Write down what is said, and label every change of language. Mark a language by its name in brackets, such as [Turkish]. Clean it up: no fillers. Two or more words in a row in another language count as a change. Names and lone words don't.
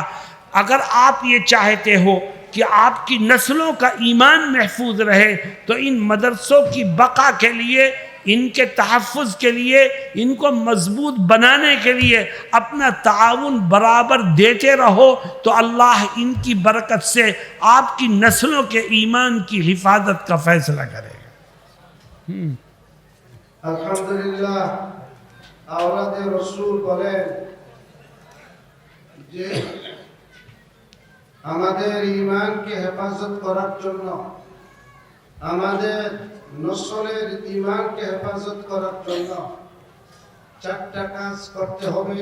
[Urdu] اگر آپ یہ چاہتے ہو کہ آپ کی نسلوں کا ایمان محفوظ رہے تو ان مدرسوں کی بقا کے لیے، ان کے تحفظ کے لیے، ان کو مضبوط بنانے کے لیے اپنا تعاون برابر دیتے رہو، تو اللہ ان کی برکت سے آپ کی نسلوں کے ایمان کی حفاظت کا فیصلہ کرے گا۔ [Bangla] আলহামদুলিল্লাহ, আওলাদে রসুল বলেন যে আমাদের ঈমানকে হেফাজত করার জন্য, আমাদের নসলের ঈমানকে হেফাজত করার জন্য 4টা কাজ করতে হবে।